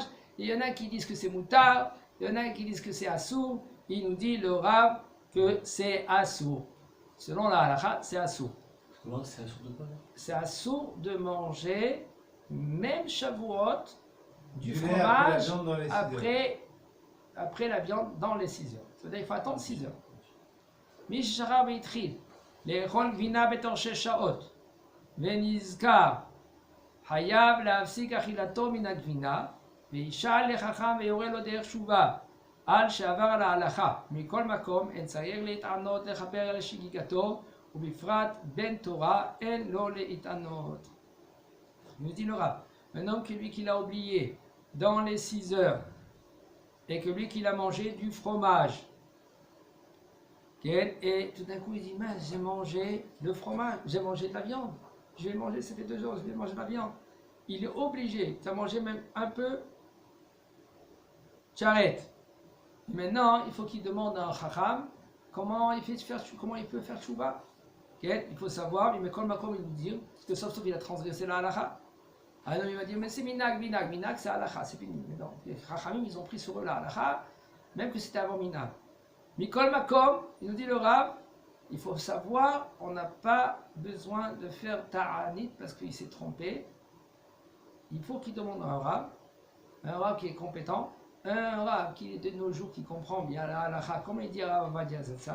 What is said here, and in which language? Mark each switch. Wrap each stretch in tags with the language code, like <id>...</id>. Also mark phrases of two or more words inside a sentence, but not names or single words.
<fr>Et il y en a qui disent que c'est moutard, il y en a qui disent que c'est assour, il nous dit le Rav que c'est assour. Selon la halakha, c'est assour. C'est assour de quoi là? C'est assour de manger, même Shavuot, du lait fromage après la viande dans les 6 heures. après la viande dans les 6 heures. C'est-à-dire qu'il faut attendre 6 heures. Mishara veitril,</fr> <he>לאכול גבינה בתוך 6 שעות, ונזכר, חייב להפסיק אכילתו מן הגבינה, וישאל לחכם ויורה לו דרך תשובה, על שעבר על ההלכה. מכל מקום, אין צריך להתענות לכפר על שגיגתו, ובפרט בן תורה אין לו להתענות.</he> <fr>Nous dit le Rav, un homme que lui qui l'a oublié dans les 6 heures, et que lui qui l'a mangé du fromage, et tout d'un coup il dit, mais j'ai mangé le fromage, j'ai mangé de la viande, je vais manger, ça fait 2 jours, je vais manger de la viande. Il est obligé, tu as mangé même un peu, tu arrêtes. Et maintenant, il faut qu'il demande à un chacham comment il peut faire tchouva. Il faut savoir, mais comme il nous dit, parce que sauf il a transgressé la halakha. Un homme il va dire, mais c'est minag, c'est halakha, c'est fini. Mais non, les chachamim ils ont pris sur eux la halakha, même que c'était avant minag.</fr> <he>מכל מקום,</he> <fr>il nous dit le Rav, il faut savoir, on n'a pas besoin de faire ta'anit parce qu'il s'est trompé. Il faut qu'il demande à un Rav qui est compétent, un Rav qui est de nos jours, qui comprend bien la halakha, comme il dit Rav Ovadia Zatzal.</fr>